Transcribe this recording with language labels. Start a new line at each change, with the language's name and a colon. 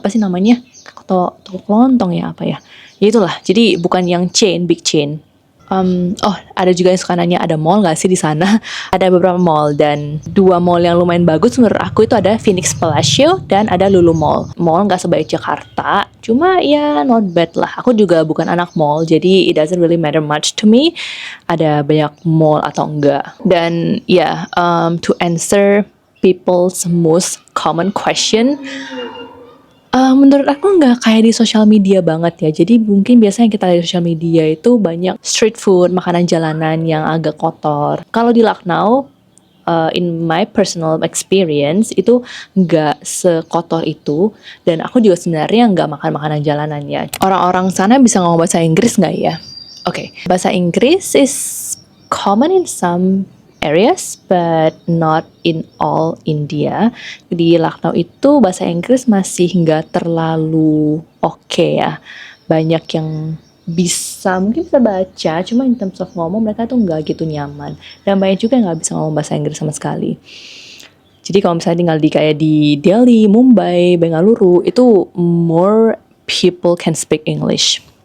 Indonesian: Apa sih namanya? Toko kelontong ya apa ya? Ya itulah. Jadi bukan yang big chain. Ada juga yang suka nanya ada mall nggak sih di sana? Ada beberapa mall dan dua mall yang lumayan bagus menurut aku itu ada Phoenix Palacio dan ada Lulu Mall. Mall nggak sebaik Jakarta, cuma ya not bad lah. Aku juga bukan anak mall, jadi
English: it doesn't really matter much to me.
Indonesian: Ada banyak mall atau enggak. Dan ya,
English: to answer people's most common question,
Indonesian: menurut aku nggak kayak di sosial media banget ya. Jadi mungkin biasanya yang kita lihat di sosial media itu banyak street food, makanan jalanan yang agak kotor. Kalau di Lucknow,
English: in my personal experience
Indonesian: itu nggak sekotor itu. Dan aku juga sebenarnya nggak makan makanan jalanan ya. Orang-orang sana bisa ngomong bahasa Inggris nggak ya?
English: Oke, bahasa Inggris is common in some areas but not in all India.
Indonesian: Di Lucknow itu bahasa Inggris masih nggak terlalu oke ya. Banyak yang mungkin bisa baca, cuma
English: in terms of
Indonesian: ngomong mereka tuh nggak gitu nyaman. Dan banyak juga yang nggak bisa ngomong bahasa Inggris sama sekali. Jadi kalau misalnya tinggal di kayak di Delhi, Mumbai, Bengaluru, itu
English: more people can speak English.